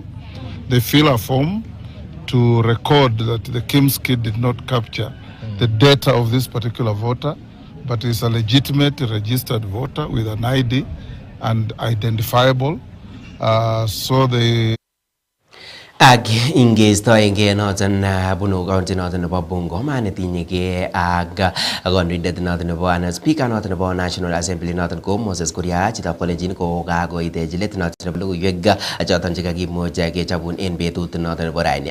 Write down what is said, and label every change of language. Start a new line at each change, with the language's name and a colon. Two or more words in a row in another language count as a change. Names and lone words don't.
English: They fill a form to record that the KIMS kit did not capture the data of this particular voter, but is a legitimate registered voter with an ID and identifiable. So they
Kalenjin: Ag ingestoenge noton bunu county noton nebo Bungoma netinyege ag kandoindet noton nebo speaker noton nebo National Assembly noton ko Moses Kuria chitab kolenjin ko kakoitech let noton nebo logoiwek choton chekakimuch kechabun en betut noton nebo raini